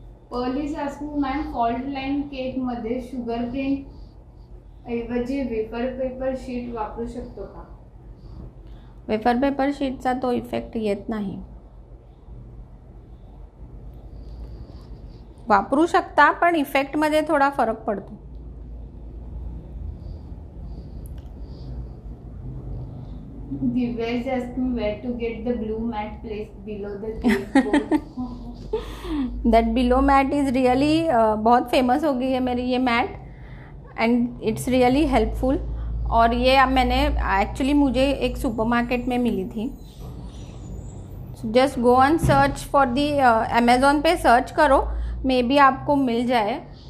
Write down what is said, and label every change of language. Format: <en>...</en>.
<en>Pearl is asking ma'am</en> <mr>fault line cake मध्ये sugar print ऐवजी wafer paper sheet वापरू शकतो का? वेफर पेपर शीटचा तो इफेक्ट येत नाही. वापरू शकता पण इफेक्टमध्ये थोडा फरक पडतो.</mr> <en>Divya is asking where to get the blue mat placed below the cake board. That below mat is really</en> <hi>बहुत फेमस हो गई है मेरी ये mat</hi> <en>And it's really helpful.</en> <hi>और ये अब मैंने एक्चुअली मुझे एक सुपरमार्केट में मिली थी.</hi> <en>just go on search for the</en> <hi>Amazon पे सर्च करो, मे बी आपको मिल जाए.</hi>